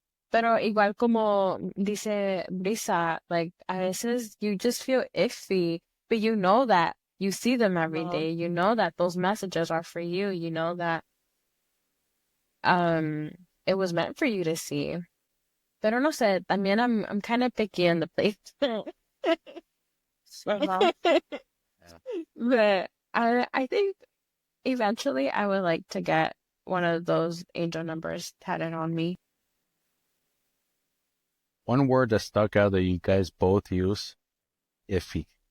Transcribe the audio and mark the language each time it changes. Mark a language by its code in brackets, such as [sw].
[es] Pero igual como dice [en] Brisa, like [es] a veces [en] you just feel iffy, but you know that you see them every day. You know that those messages are for you. You know that um it was meant for you to see. [es] Pero no sé, también [en] I'm kind of picky in the placement. Uh-huh. But I think eventually I would like to get one of those angel numbers tatted on me. One word that stuck out that you guys both use, iffy.